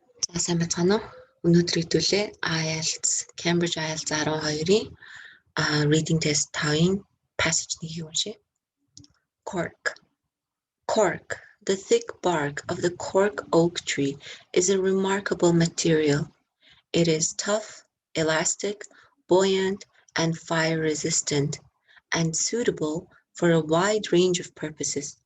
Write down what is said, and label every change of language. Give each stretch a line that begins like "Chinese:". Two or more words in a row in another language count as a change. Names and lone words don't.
Mongolian: За сайн байцгаана уу? Өнөөдөр хэдүүлээ IELTS Cambridge IELTS 12-ийн
English: reading test
Mongolian: 5-ийн passage нэгийг уншъя.
English: Cork. Cork. The thick bark of the cork oak tree is a remarkable material. It is tough, elastic, buoyant, and fire-resistant, and suitable for a wide range of purposes.